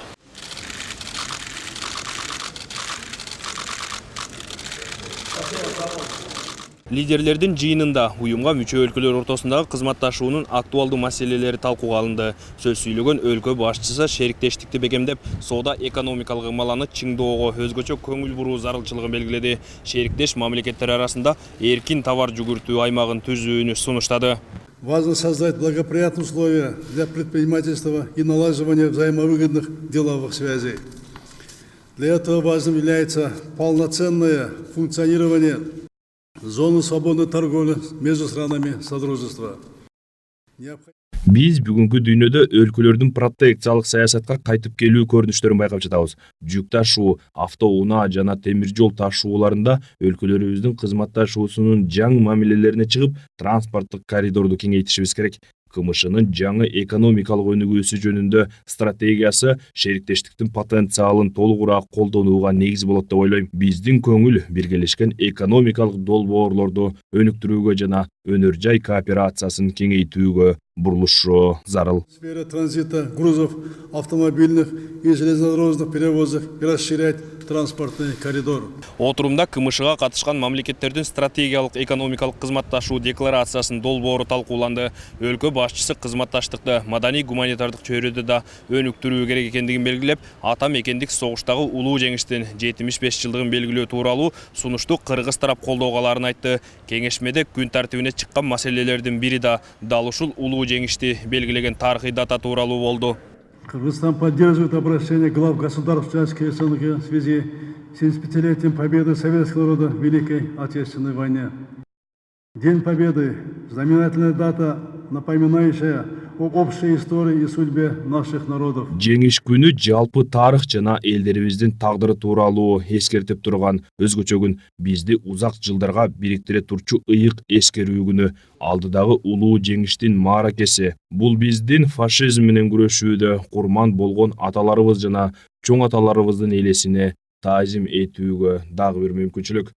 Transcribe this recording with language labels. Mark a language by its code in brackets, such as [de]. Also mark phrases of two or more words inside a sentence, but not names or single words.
[ky] Лидерлердин жыйынында уюмга мүчө өлкөлөр ортосундагы кызматташуунун актуалдуу маселелери талкууга алынды. Сөз сүйлөгөн өлкө башчысы шериктештикти бекемдеп, соода экономикалык ымаланы чыңдоого өзгөчө көңүл буруу зарылчылыгын белгиледи. Шериктеш мамлекеттер арасында эркин товар жүгүртүү аймагын түзүүнү сунуштады. [ru] Важно создать благоприятные условия для предпринимательства и налаживания взаимовыгодных деловых связей. Для этого важным является полноценное функционирование зоны свободной торговли между странами Содружества. [ky] Биз бүгүнкү дүйнөдө өлкөлөрдүн протекциялык саясатка кайтып келүү көрүнүштөрүн байкап жатабыз. Жүк ташуу, автоунаа жана темир жол ташууларында өлкөлөрүбүздүн кызматташуусунун жаңы мамилелерине чыгып, транспорттук коридорду кеңейтишибиз керек. КМШнын жаңы экономикалык өнүгүүсү жөнүндө стратегиясы шериктештиктин потенциалын толугураак колдонууга негиз болот деп ойлойм. Биздин көңүл биргелешкен экономикалык долбоорлорду өнүктүрүүгө жана өнөр жай кооперациясын кеңейтүүгө бурулушу зарыл. [ru] Сфера транзита грузов, автомобильных и железнодорожных перевозок и расширять транспортный коридор. [ky] Отурумда КМШга катышкан мамлекеттердин стратегиялык экономикалык кызматташуу декларациясынын долбоору талкууланды. Өлкө башчысы кызматташтыкты маданий гуманитардык чөйрөдө да өнүктүрүү керек экендигин белгилеп, ата мекендик согуштагы улуу жеңиштин 75 жылдыгын белгилөө тууралуу сунушту кыргыз тарап колдоголарын айтты. Кеңешмеде күн тартибине чыккан маселелердин бири да дал ушул улуу жеңишти белгилеген тарыхый дата тууралуу болду. [ru] Кыргызстан поддерживает обращение глав государств участников СНГ в связи с 75-летием победы советского народа в Великой Отечественной войне. День Победы – знаменательная дата, напоминающая об общей истории и судьбе наших народов. [ky] Жеңиш күнү жалпы тарых жана элдерибиздин тагдыры тууралуу эскертип турган, өзгөчө бизди узак жылдарга бириктире турчу ыйык эскерүү күнү, алдыдагы улуу жеңиштин мааракеси. Бул биздин фашизм менен күрөшүүдө курман болгон аталарыбыз жана чоң аталарыбыздын элесине таазим этүүгө дагы бир мүмкүнчүлүк.